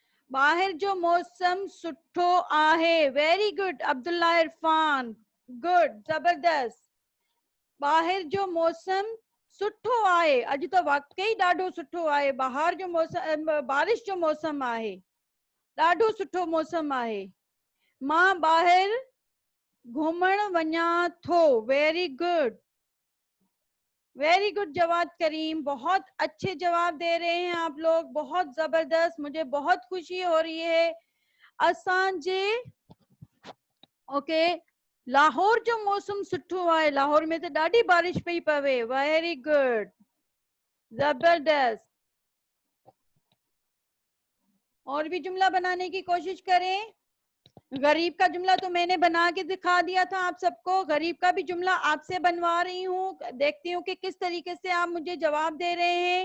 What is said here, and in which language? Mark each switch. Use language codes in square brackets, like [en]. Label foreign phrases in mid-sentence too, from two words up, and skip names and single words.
[sd] बाहर जो मौसम सुठो आहे, [en] Very good Abdullah Irfan, good, जबरदस्त। [sd] बाहर जो मौसम सुठो आहे, अॼु त वाकई ॾाढो सुठो आहे। बाहर जो मौसम, बारिश जो मौसम आहे, ॾाढो सुठो मौसम आहे। मां ॿाहिरि घुमण वञा थो, [en] Very good, very good [ur] جواد کریم، بہت اچھے جواب دے رہے ہیں آپ لوگ، بہت زبردست، مجھے بہت خوشی ہو رہی ہے. [sd] असांजे ओके लाहौर जो मौसम सुठो आहे, लाहौर में तो ॾाढी बारिश पई पवे, [en] Very good, जबरदस्त। [ur] اور بھی جملہ بنانے کی کوشش کریں. غریب کا جملہ تو میں نے بنا کے دکھا دیا تھا آپ سب کو، غریب کا بھی جملہ آپ سے بنوا رہی ہوں، دیکھتی ہوں کہ کس طریقے سے آپ مجھے جواب دے رہے ہیں.